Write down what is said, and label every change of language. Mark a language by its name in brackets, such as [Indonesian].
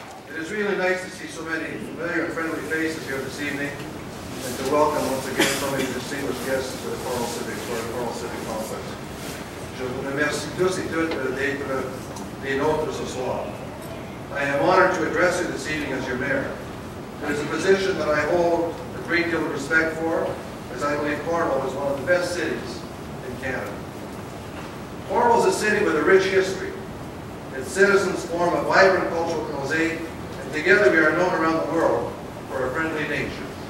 [English] It is really nice to see so many familiar and friendly faces here this evening, and to welcome once again so many distinguished guests to the Cornwall Civic Complex. [French] Je vous remercie tous et toutes d'être des nôtres ce soir. [English] I am honored to address you this evening as your mayor. It is a position that I hold a great deal of respect for, as I believe Cornwall is one of the best cities in Canada. Cornwall is a city with a rich history. Its citizens form a vibrant cultural mosaic, and together we are known around the world for our friendly nature.